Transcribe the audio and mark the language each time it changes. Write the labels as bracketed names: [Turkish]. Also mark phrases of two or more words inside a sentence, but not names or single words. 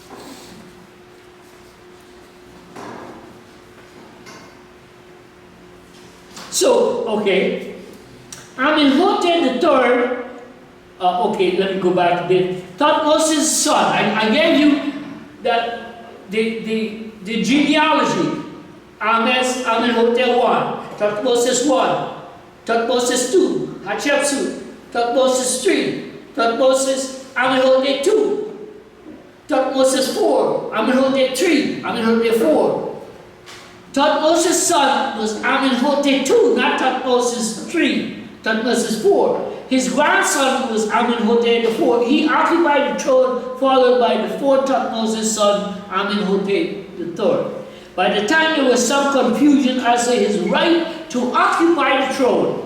[English] So, okay, Amenhotep III, okay, let me go back a bit. Thutmose's son, I gave you the genealogy. Amenhotep I, Thutmose I, Thutmose II, Hatshepsut, Thutmose III, Thutmose Amenhotep II, Thutmose IV, Amenhotep III, Amenhotep IV. Thutmose's son was Amenhotep II, not Thutmose III, Thutmose IV. His grandson was Amenhotep IV. He occupied the throne, followed by the fourth Thutmose's son, Amenhotep III. By the time there was some confusion as to his right to occupy the throne.